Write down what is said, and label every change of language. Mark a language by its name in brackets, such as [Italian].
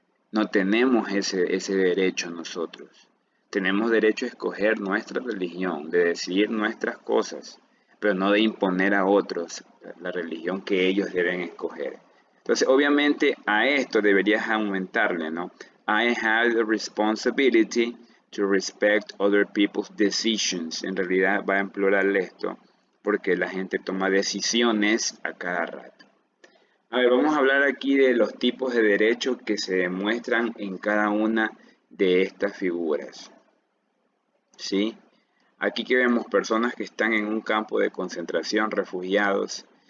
[Spanish] No tenemos ese derecho nosotros. Tenemos derecho a escoger nuestra religión, de decidir nuestras cosas, pero no de imponer a otros la religión que ellos deben escoger. Entonces, obviamente, a esto deberías aumentarle, ¿no? [English] I have the responsibility to respect other people's decisions. [Spanish] En realidad va en plural esto, porque la gente toma decisiones a cada rato. A ver, vamos a hablar aquí de los tipos de derechos que se demuestran en cada una de estas figuras. ¿Sí? Aquí que vemos personas que están en un campo de concentración, refugiados.